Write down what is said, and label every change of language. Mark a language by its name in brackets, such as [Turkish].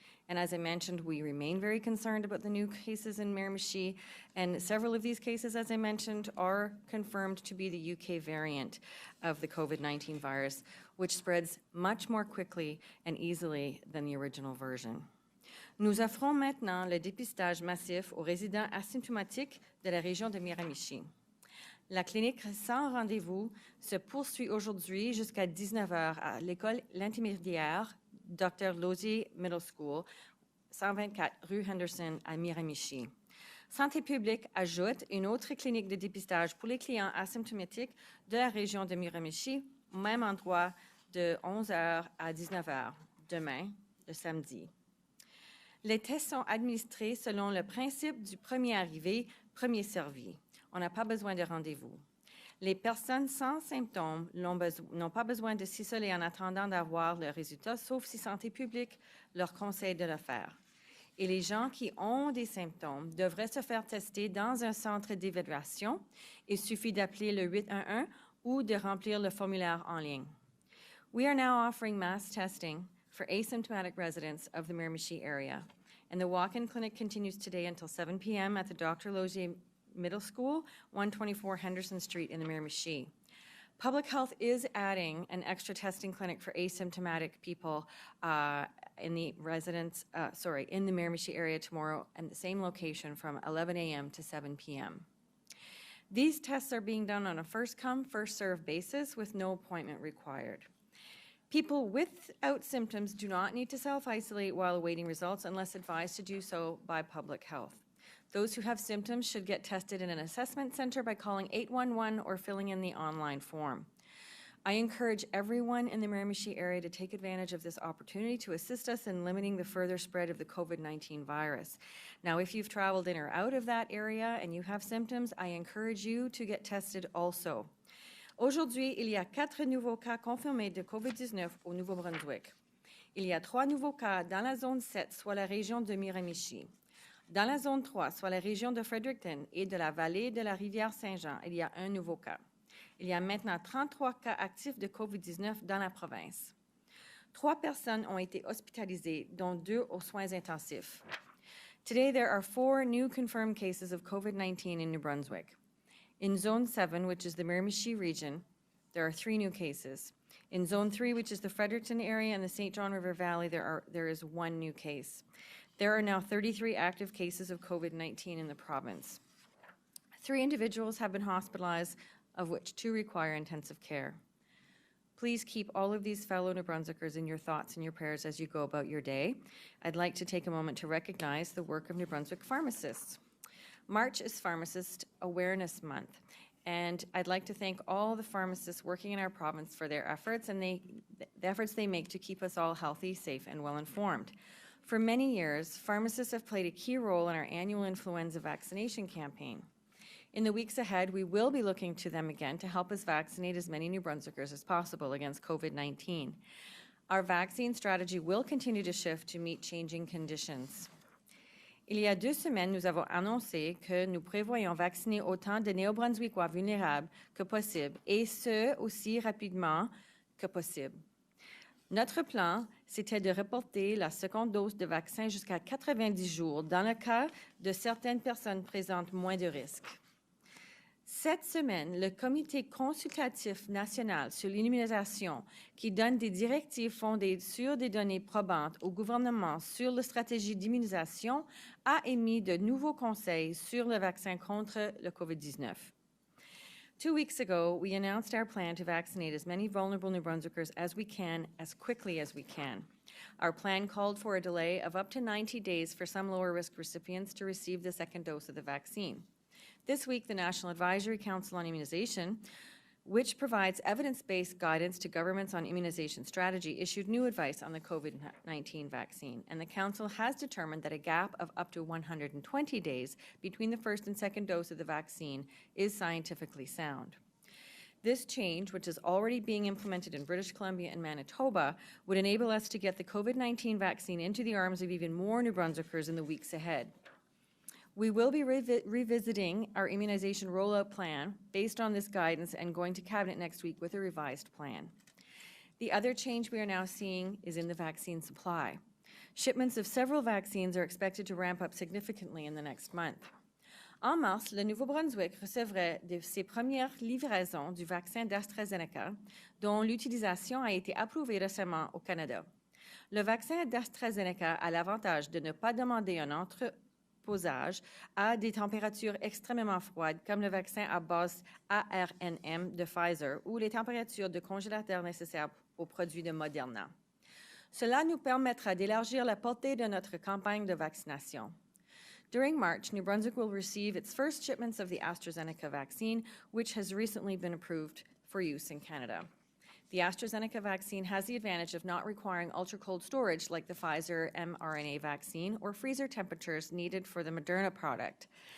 [English] And as I mentioned, we remain very concerned about the new cases in Miramichi, and several of these cases, as I mentioned, are confirmed to be the UK variant of the COVID-19 virus, which spreads much more quickly and easily than the original version. [French] Nous offrons maintenant le dépistage massif aux résidents asymptomatiques de la région de Miramichi. La clinique sans rendez-vous se poursuit aujourd'hui jusqu'à 19h à l'école l'intermédiaire Dr. Lozier Middle School, 124 rue Henderson à Miramichi. Santé publique ajoute une autre clinique de dépistage pour les clients asymptomatiques de la région de Miramichi, au même endroit de 11h à 19h, demain, le samedi. Les tests sont administrés selon le principe du premier arrivé, premier servi. On n'a pas besoin de rendez-vous. Les personnes sans symptômes n'ont pas besoin de s'isoler en attendant d'avoir le résultat, sauf si Santé publique leur conseille de le faire. Et les gens qui ont des symptômes devraient se faire tester dans un centre d'évaluation. Il suffit d'appeler le 811 ou de remplir le formulaire en ligne. [English] We are now offering mass testing for asymptomatic residents of the Miramichi area, and the walk-in clinic continues today until 7 p.m. at the Dr. Lozier Middle School, 124 Henderson Street in the Miramichi. Public Health is adding an extra testing clinic for asymptomatic people in the Miramichi area tomorrow at the same location from 11 a.m. to 7 p.m. These tests are being done on a first-come, first-served basis with no appointment required. People without symptoms do not need to self-isolate while awaiting results unless advised to do so by Public Health. Those who have symptoms should get tested in an assessment center by calling 811 or filling in the online form. I encourage everyone in the Miramichi area to take advantage of this opportunity to assist us in limiting the further spread of the COVID-19 virus. Now, if you've traveled in or out of that area and you have symptoms, I encourage you to get tested also. [French] Aujourd'hui, il y a 4 nouveaux cas confirmés de COVID-19 au Nouveau-Brunswick. Il y a 3 nouveaux cas dans la zone 7, soit la région de Miramichi. Dans la zone 3, soit la région de Fredericton et de la vallée de la rivière Saint-Jean, il y a un nouveau cas. Il y a maintenant 33 cas actifs de COVID-19 dans la province. 3 personnes ont été hospitalisées, dont 2 aux soins intensifs. [English] Today, there are 4 new confirmed cases of COVID-19 in New Brunswick. In Zone 7, which is the Miramichi region, there are 3 new cases. In Zone 3, which is the Fredericton area and the St. John River Valley, there is 1 new case. There are now 33 active cases of COVID-19 in the province. 3 individuals have been hospitalized, of which 2 require intensive care. Please keep all of these fellow New Brunswickers in your thoughts and your prayers as you go about your day. I'd like to take a moment to recognize the work of New Brunswick pharmacists. March is Pharmacist Awareness Month, and I'd like to thank all the pharmacists working in our province for their efforts and the efforts they make to keep us all healthy, safe, and well-informed. For many years, pharmacists have played a key role in our annual influenza vaccination campaign. In the weeks ahead, we will be looking to them again to help us vaccinate as many New Brunswickers as possible against COVID-19. Our vaccine strategy will continue to shift to meet changing conditions. [French] Il y a 2 semaines, nous avons annoncé que nous prévoyons vacciner autant de Néo-Brunswickois vulnérables que possible, et ce, aussi rapidement que possible. Notre plan, c'était de reporter la seconde dose de vaccin jusqu'à 90 jours dans le cas de certaines personnes présentent moins de risques. Cette semaine, le Comité consultatif national sur l'immunisation, qui donne des directives fondées sur des données probantes au gouvernement sur la stratégie d'immunisation, a émis de nouveaux conseils sur le vaccin contre le COVID-19. [English] 2 weeks ago, we announced our plan to vaccinate as many vulnerable New Brunswickers as we can, as quickly as we can. Our plan called for a delay of up to 90 days for some lower-risk recipients to receive the second dose of the vaccine. This week, the National Advisory Council on Immunization, which provides evidence-based guidance to governments on immunization strategy, issued new advice on the COVID-19 vaccine, and the Council has determined that a gap of up to 120 days between the first and second dose of the vaccine is scientifically sound. This change, which is already being implemented in British Columbia and Manitoba, would enable us to get the COVID-19 vaccine into the arms of even more New Brunswickers in the weeks ahead. We will be revisiting our immunization rollout plan based on this guidance and going to Cabinet next week with a revised plan. The other change we are now seeing is in the vaccine supply. Shipments of several vaccines are expected to ramp up significantly in the next month. [French] En mars, le Nouveau-Brunswick recevrait ses premières livraisons du vaccin d'Astrazeneca, dont l'utilisation a été approuvée récemment au Canada. Le vaccin d'Astrazeneca a l'avantage de ne pas demander un entreposage à des températures extrêmement froides, comme le vaccin à base ARNM de Pfizer ou les températures de congélateur nécessaires aux produits de Moderna. Cela nous permettra d'élargir la portée de notre campagne de vaccination. [English] During March, New Brunswick will receive its first shipments of the Astrazeneca vaccine, which has recently been approved for use in Canada. The Astrazeneca vaccine has the advantage of not requiring ultra-cold storage like the Pfizer mRNA vaccine or freezer temperatures needed for the Moderna product.